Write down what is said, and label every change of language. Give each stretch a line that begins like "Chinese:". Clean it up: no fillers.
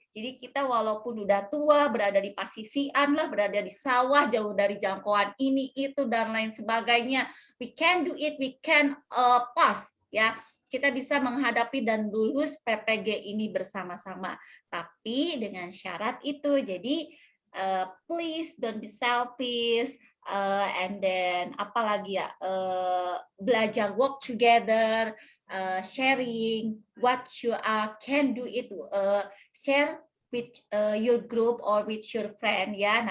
Indonesian: Jadi kita walaupun udah tua, berada di pasisian lah, berada di sawah, jauh dari jangkauan ini, itu, dan lain sebagainya.
English: We can do it, we can pass, ya.
Indonesian: Kita bisa menghadapi dan lulus PPG ini bersama-sama. Tapi dengan syarat itu, jadi
English: please don't be selfish, and then
Indonesian: apalagi ya, belajar
English: work together, sharing what you are can do it, share with your group or with your friend ya.